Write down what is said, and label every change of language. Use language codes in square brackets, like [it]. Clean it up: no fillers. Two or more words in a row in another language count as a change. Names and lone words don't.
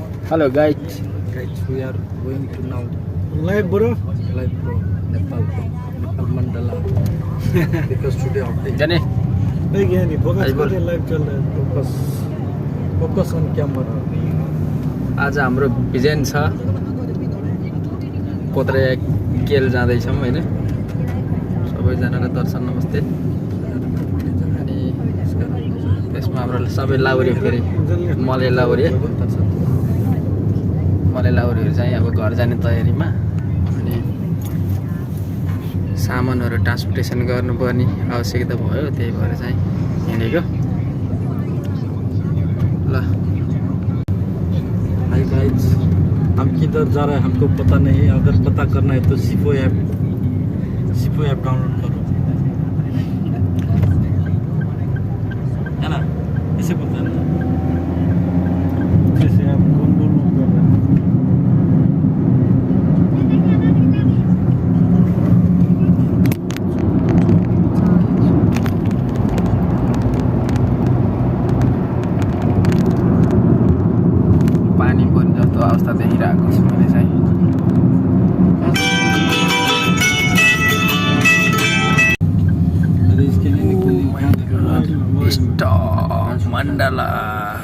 [en] Hello guys. Guys, we are going to now Live bro. live from Nepal Mandala because today update. [hi] जाने नहीं गया नहीं फोकस बोल। कर लाइव चल रहा है [en] Focus on camera. [ne] आज हाम्रो भिजन छ कोत्रे केल जाँदैछौँ होइन सबैजनालाई दर्शन नमस्ते अनि त्यसमा हाम्रो सबै लाउरी फेरि मले लाउरीहरू चाहिँ अब घर जाने तयारीमा अनि सामानहरू ट्रान्सपोर्टेसन गर्नुपर्ने आवश्यकता भयो त्यही भएर चाहिँ हिँडेको ल [en] Hi guys, [hi] हम किधर जा रहे हैं हमको पता नहीं। अगर पता करना है तो सिपो [en] ऐप डाउनलोड [hi] करो, है ना? इसे बोलते हैं ना। जैसे आप कौन कर रहे हैं [ne] पानी पर्ने जस्तो अवस्था देखिरहेको छु मैले चाहिँ [hi] अरे इसके लिए निकलने [ne] स्टप मण्डला